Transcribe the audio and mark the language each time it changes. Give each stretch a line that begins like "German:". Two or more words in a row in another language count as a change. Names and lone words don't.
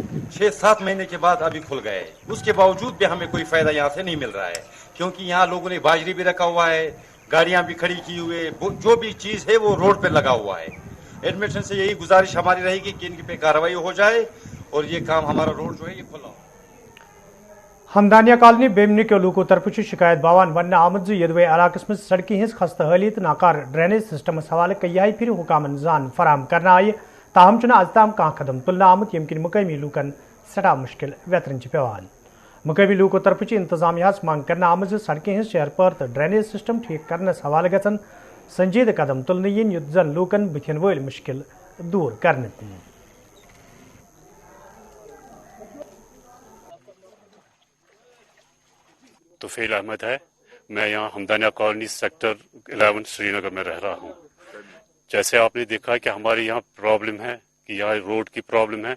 Hindi: 6-7 महीने के बाद अभी खुल गए, उसके बावजूद भी हमें कोई फायदा यहाँ से नहीं मिल रहा है, क्योंकि यहाँ लोगों ने बाजरी भी रखा हुआ है, गाड़ियाँ भी खड़ी की हुए, जो भी चीज है वो रोड पे लगा हुआ है। एडमिशन से यही गुजारिश हमारी रहेगी कि इनकी पे कार्रवाई हो जाए और ये काम हमारा रोड जो है ये खुला हो।
Kashmiri: हमदानिया कॉलोनी बेमनी के लूको तरफ शिकायत बावान वन आमद यदवे इलाकस में सड़की हज खस्त हाली तो नाकार
English: drainage system
Kashmiri: हवाले कई फिर हुकामन जान फराम करना आय ताहम चुना अजताम कह कदम तुलना आमुत यमकिन मुकामी लूकन सड़ा मुश्किल वेतरन पेवान। मुकामी लूको तरफ इंतजामिया मांग करना आमद सड़कें हज शहर पर तो
English: drainage system
Kashmiri: ठीक करने हवाले गन संजीद कदम तुलने इन युत जन लूकन बुथिन वल मुश्किल दूर करने।
Hindi: तुफैल अहमद है, मैं यहाँ हमदानिया कॉलोनी सेक्टर 11 श्रीनगर में रह रहा हूँ। जैसे आपने देखा कि हमारे यहाँ प्रॉब्लम है कि यहाँ रोड की प्रॉब्लम है।